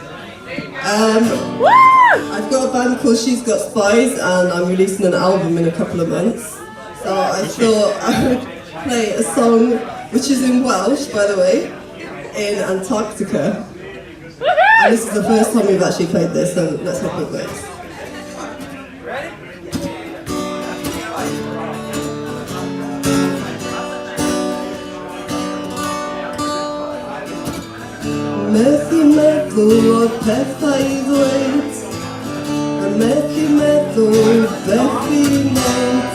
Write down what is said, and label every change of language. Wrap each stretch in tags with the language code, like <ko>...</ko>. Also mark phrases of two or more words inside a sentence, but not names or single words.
<en>I've got a band called She's Got Spies, and I'm releasing an album in a couple of months. So I thought I would play a song which is in Welsh, by the way, in Antarctica. And this is the first time we've actually played this, so let's hope it works.</en> <cy>Methu meddwl o'r pethau i ddweud, a methu meddwl beth i wneud.</cy>